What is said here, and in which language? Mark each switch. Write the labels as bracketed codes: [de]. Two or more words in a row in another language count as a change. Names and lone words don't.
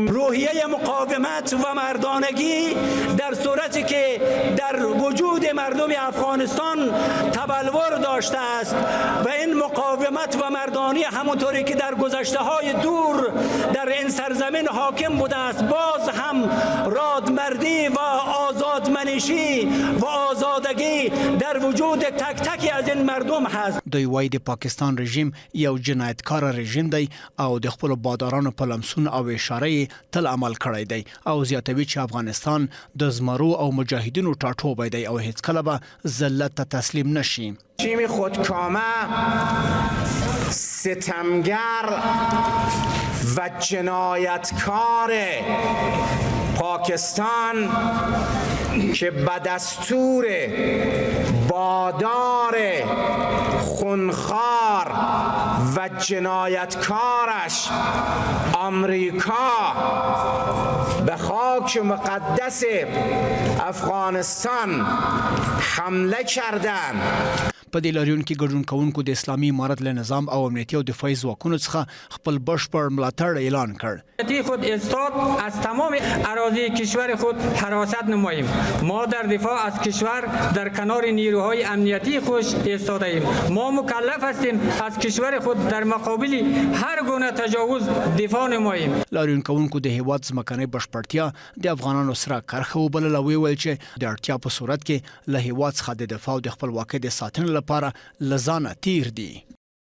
[fa] روحیه مقاومت و مردانگی در صورتی که در وجود مردم افغانستان تبلور داشته است و این مقاومت و مردانی همونطوری که در گذشته‌های دور در این سرزمین حاکم بوده است باز هم رادمردی و آزادمنشی و آزادگی در وجود تک تک از این مردم هست. [ps] دوی وایي د پاکستان رژیم یو جنایتکار رژیم دی او د خپل بادارانو په لمسون او اشاره تل عمل کړی دی او زیاتوي چې افغانستان د زمرو او مجاهدینو ټاټوبی دی او هیڅ کله به ذلت ته تسلیم نشي. [fa] رژیم خودکامه، ستمگر و جنایتکار پاکستان که به دستور بادار خونخوار و جنایتکارش آمریکا به خاک مقدس افغانستان حمله کردند. [ps] په دې لاریون کې ګډون کوونکو د اسلامي امارت له نظام او امنیتي او دفاعي ځواکونو څخه خپل بشپړ ملاتړ اعلان کړ. [fa] خود استاد از تمام اراضی کشور خود حراست نماییم. ما در دفاع از کشور در کنار نیروهای امنیتی خوش ایستاده ایم. ما مکلف هستیم از کشور خود در مقابل هر گونه تجاوز دفاع نماییم. [ps] لاریون کوونکو د هیواد ځمکنۍ بشپړتیا د افغانانو سره کرښه وبلله او ویل چې د اړتیا په صورت کې له هیواد څخه د دفاع او د خپلواکۍ د ساتنې لپاره له ځانه تیر دي.